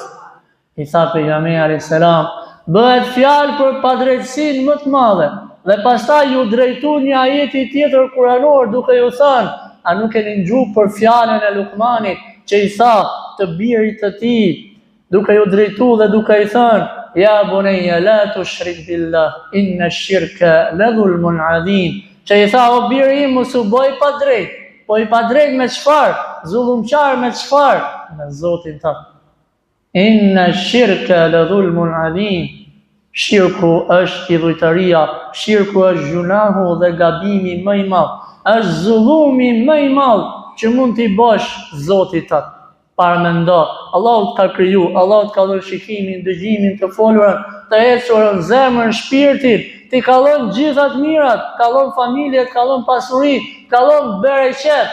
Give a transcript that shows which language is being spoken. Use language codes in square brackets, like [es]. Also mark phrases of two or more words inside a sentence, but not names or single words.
[sq] I tha pejgamberi [ar] عليه السلام, [sq] bëhet fjalë për padrejtësinë më të madhe. Dhe pastaj ju drejtu një ajeti tjetër kuranor duke ju thënë, a nuk e ndëgjuar për fjalën e Lukmanit që i tha të birit të tij, duke ju drejtu dhe duke i thënë, [ar] يا بني لا تشرك بالله، إن الشرك لظلم عظيم. [sq] Që i tha, o biri im, mos u bëj padrejt. Po i padrejt me çfarë? Zullumqar me çfarë? Me Zotin tënd. [ar] إن الشرك لظلم عظيم. [sq] Shirku është idhujtaria, shirku është gjunahu dhe gabimi më i madh. Është zullumi më i madh që mund t'i bësh Zotit tënd. Paramendo, Allahu ka kriju, Allahu ka dhënë shikimin, dëgjimin, të folurën, të ecurën, zemrën, shpirtin, ti kallon gjithat mirat, kallon familjet, kallon pasurit, kallon bereqet.